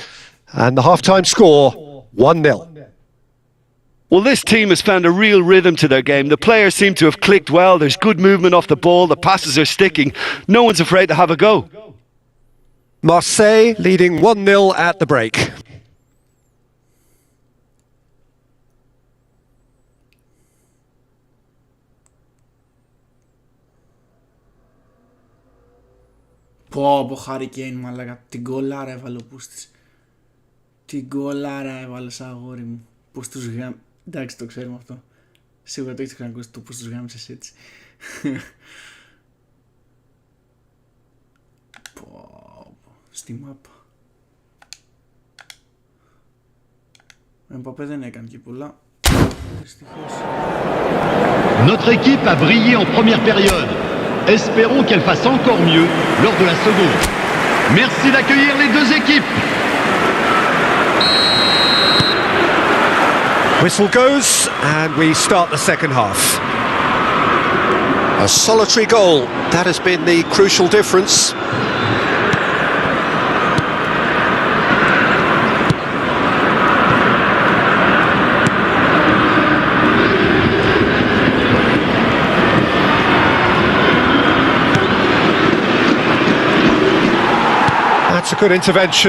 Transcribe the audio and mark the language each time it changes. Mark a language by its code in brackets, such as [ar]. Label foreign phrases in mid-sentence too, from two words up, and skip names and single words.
[en] And the half-time score, 1-0. Well, this team has found a real rhythm to their game. The players seem to have clicked well. There's good movement off the ball. The passes are sticking. No one's afraid to have a go. Marseille leading 1-0 at the break. [el] Πω Χάρι Κέιν, μαλάκα. Την γκολάρα έβαλε ο Πούστης. Την γκολάρα έβαλε σαν αγόρι μου. Πώς τους γάμ... Εντάξει, το ξέρουμε αυτό. Σίγουρα το έχεις ξανακούσει το πώς τους γάμισες έτσι. Στη μάπα. Ο Εμπαπέ δεν έκανε και πολλά. Δυστυχώς. [fr] Notre équipe a brillé en première période. Espérons qu'elle fasse encore mieux lors de la seconde. Merci d'accueillir les deux équipes. [en] Whistle goes and we start the second half. A solitary goal, that has been the crucial difference. That's a good intervention.